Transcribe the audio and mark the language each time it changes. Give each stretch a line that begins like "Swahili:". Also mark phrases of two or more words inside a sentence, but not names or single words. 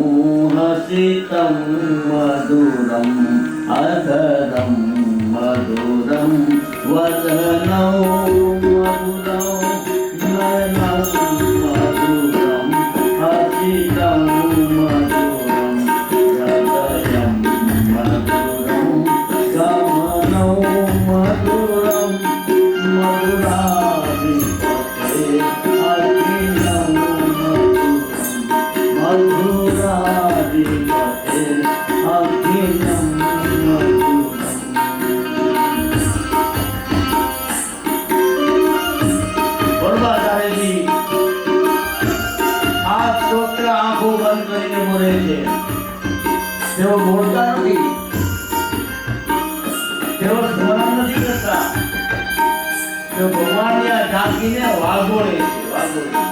Sanskrit: हसितम मधुरम अधरम मधुरम वदनम मधुरम नयनम मधुरम हसितम मधुरम हृदयम मधुरम गमनम मधुरम मधुराधिपते अखिलम मधुराधिपते अखिलम मधुरम.
Gujarati: વરદાચાર્યજી આ સ્તોત્ર આંખો બંધ કરીને બોલે છે. તેઓ બોલતા નથી, તેઓ સ્મરણ નથી કરતા, તેઓ ભગવાનની આ ઝાંખીને વાગોળે છે, વાગોળે.